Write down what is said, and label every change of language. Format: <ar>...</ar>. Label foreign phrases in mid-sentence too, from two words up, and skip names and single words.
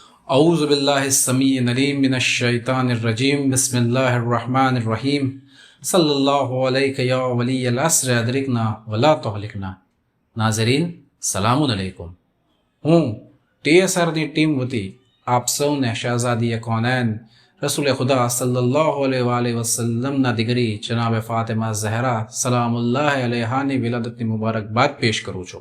<ar>أعوذ بالله السميع العليم من الشيطان الرجيم بسم الله الرحمن الرحيم صلى الله عليك يا ولي العصر أدركنا ولا تهلكنا. ناظرين، سلام عليكم.</ar> <gu>હું TSRની ટીમ વતી આપ સૌને શહઝાદી કોનૈન રસૂલ ખુદા</gu> <ar>صلى الله عليه وسلم</ar> <gu>દીકરી જનાબ ફાતિમા ઝહરા</gu> <ar>سلام الله عليها</ar> <gu>વિલાદતની મુબારકબાદ પેશ કરું છું.</gu>